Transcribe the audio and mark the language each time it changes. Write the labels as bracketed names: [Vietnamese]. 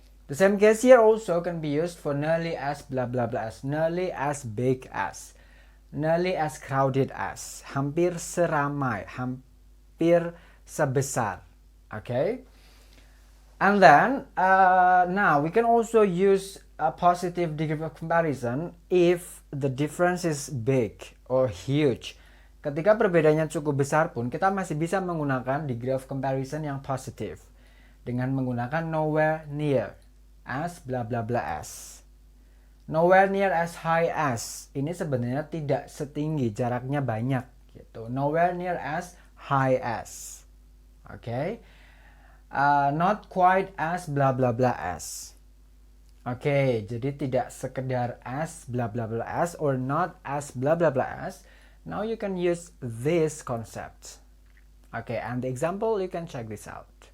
[English] The same case here also can be used for nearly as blah blah blah as, nearly as big as, nearly as crowded as, [Indonesian] hampir seramai, hampir sebesar. [English] Okay? And then now we can also use a positive degree of comparison if the difference is big or huge. [Indonesian] Ketika perbedaannya cukup besar pun, kita masih bisa menggunakan degree of comparison yang positif dengan menggunakan [English] nowhere near as blah blah blah as. Nowhere near as high as, [Indonesian] ini sebenarnya tidak setinggi, jaraknya banyak gitu. [English] Nowhere near as high as. Okay? Not quite as blah blah blah as. Okay, [Indonesian] jadi tidak sekedar [English] as blah blah blah as or not as blah blah blah as. Now you can use this concept. Okay, and the example, you can check this out.